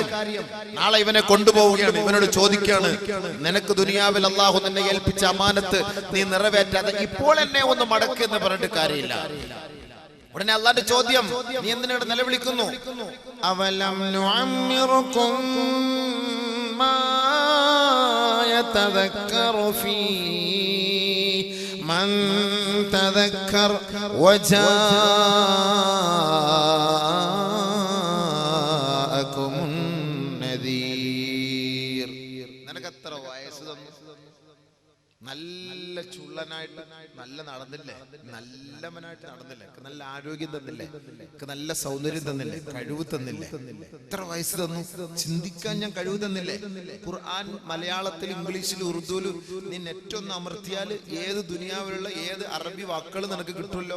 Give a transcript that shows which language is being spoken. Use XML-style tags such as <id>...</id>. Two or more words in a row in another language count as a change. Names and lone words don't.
<ml>നാളെ ഇവനെ കൊണ്ടുപോവുകയാണ്, ഇവനോട് ചോദിക്കാണ്, നിനക്ക് ദുനിയാവിൽ അള്ളാഹു നിന്നെ ഏൽപ്പിച്ച അമാനത്ത് നീ നിറവേറ്റാതെ ഇപ്പോൾ എന്നെ ഒന്ന് മടക്ക് എന്ന് പറഞ്ഞിട്ട് കാര്യമില്ല. ഉടനെ അള്ളാന്റെ ചോദ്യം, നീ എന്തിനാണ് നിലവിളിക്കുന്നു?</ml> <ar>أولم نعمركم ما يتذكر في من تذكر وجاءكم النذير.</ar> <ml>നിനക്കത്ര വയസ്സ് തന്നു, നല്ല ചുള്ളനായിട്ട് നല്ല നടന്നില്ലേ, നല്ലവനായിട്ട് നടന്നില്ലേ, നല്ല ആരോഗ്യം തന്നില്ലേ, നല്ല സൗന്ദര്യം തന്നില്ലേ, കഴിവ് തന്നില്ലേ, എത്ര വയസ്സ് തന്നു, ചിന്തിക്കാൻ ഞാൻ കഴിവ് തന്നില്ലേ? ഖുർആൻ മലയാളത്തിൽ, ഇംഗ്ലീഷിൽ, ഉറുദുവിൽ നീ നെറ്റൊന്ന് അമർത്തിയാൽ ഏത് ദുനിയാവിലുള്ള ഏത് അറബി വാക്കുകൾ നിനക്ക് കിട്ടുമല്ലോ.</ml>